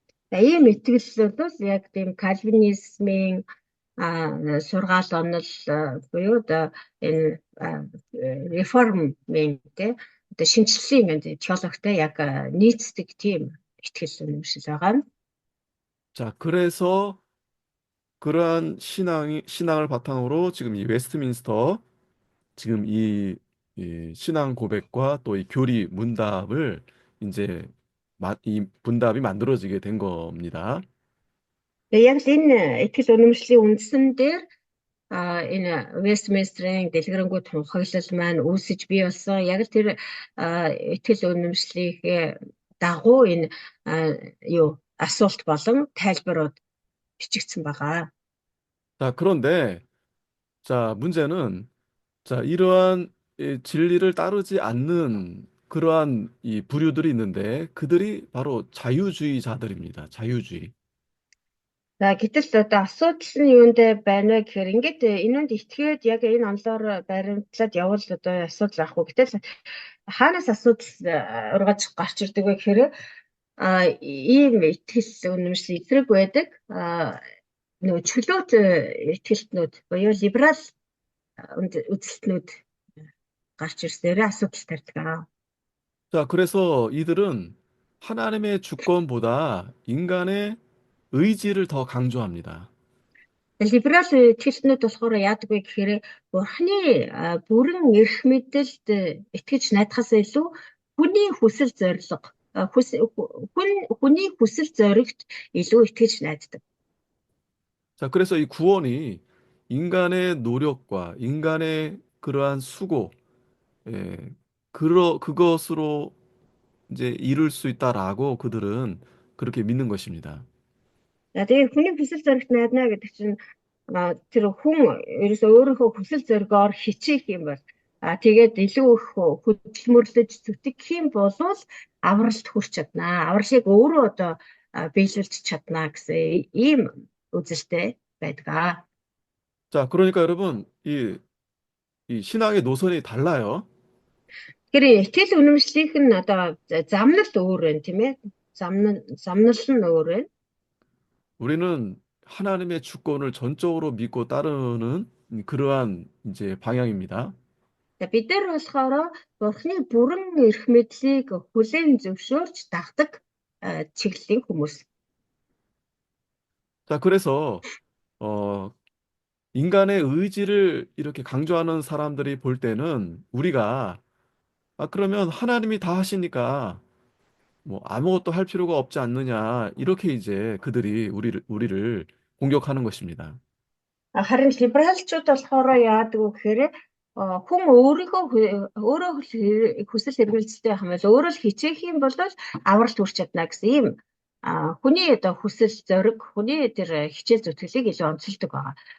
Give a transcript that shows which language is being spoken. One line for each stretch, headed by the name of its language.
Mongolian: За ийм итгэл бол яг тийм кальвинизмын сургаал онол буюу одоо энэ реформын тий одоо шинжлэлийн теологтой яг нийцдэг тийм итгэл үнэмшил байгаа нь.
Korean: 자, 그래서 그러한 신앙을 바탕으로 지금 이 웨스트민스터 지금 이 신앙 고백과 또 이 교리 문답을 이제 이 문답이 만들어지게 된 겁니다.
Mongolian: Тэгээ яг л энэ итгэл үнэмшлийн үндсэн дээр энэ Вестминстерийн дэлгэрэнгүй тунхаглал маань үүсэж бий болсон. Яг л тэр итгэл үнэмшлийнхээ дагуу энэ асуулт болон тайлбарууд бичигдсэн байгаа.
Korean: 자, 그런데 자, 문제는 자, 이러한 이 진리를 따르지 않는 그러한 이 부류들이 있는데 그들이 바로 자유주의자들입니다. 자유주의.
Mongolian: За гэтэл одоо асуудал нь юунд байна вэ гэхээр ингээд энэнд итгээд яг энэ онлоор баримтлаад явал одоо асуудал ахгүй. Гэтэл хаанаас асуудал ургаж гарч ирдэг вэ гэхээр ийм итгэл үнэмшил эсрэг байдаг. Нөгөө чөлөөт итгэлтнүүд буюу либерал үзэлтнүүд гарч ирсээр асуудал тарьдаг.
Korean: 자, 그래서 이들은 하나님의 주권보다 인간의 의지를 더 강조합니다.
Mongolian: Либерал итгэлтнүүд болохоор яадаг вэ гэхээр бурхны бүрэн эрх мэдэлд итгэж найдахаас илүү хүний хүсэл зориг хүний хүсэл зоригт илүү итгэж найддаг.
Korean: 자, 그래서 이 구원이 인간의 노력과 인간의 그러한 수고, 그것으로 이제 이룰 수 있다라고 그들은 그렇게 믿는 것입니다.
Mongolian: За тэгээ хүний хүсэл зоригт найдана гэдэг чинь тэр хүн ерөөсөө өөрийнхөө хүсэл зоригоор хичээх юм бол тэгээд илүү их хөдөлмөрлөж зүтгэх юм бол авралт хүрч чаднаа. Авралыг өөрөө одоо биелүүлж чаднаа гэсэн ийм үзэлтэй байдаг.
Korean: 자, 그러니까 여러분, 이 신앙의 노선이 달라요.
Mongolian: Тэр итгэл үнэмшлийнх нь одоо замнал өөр байна тийм ээ. Замнал нь өөр байна.
Korean: 우리는 하나님의 주권을 전적으로 믿고 따르는 그러한 이제 방향입니다.
Mongolian: За бид нар болохоор Бурхны бүрэн эрх мэдлийг хүлээн зөвшөөрч дагдаг чиглэлийн хүмүүс.
Korean: 자, 그래서 어, 인간의 의지를 이렇게 강조하는 사람들이 볼 때는 우리가 그러면 하나님이 다 하시니까 뭐 아무것도 할 필요가 없지 않느냐 이렇게 이제 그들이 우리를 공격하는 것입니다.
Mongolian: Харин либералчууд болохоор яадаг вэ гэхээр хүн өөрөө хүсэл эрмэлзэлтэй байх юм бол өөрөө л хичээх юм бол авралт хүрч чадна гэсэн ийм хүний одоо хүсэл зориг хүний тэр хичээл зүтгэлийг илүү онцолдог байгаа.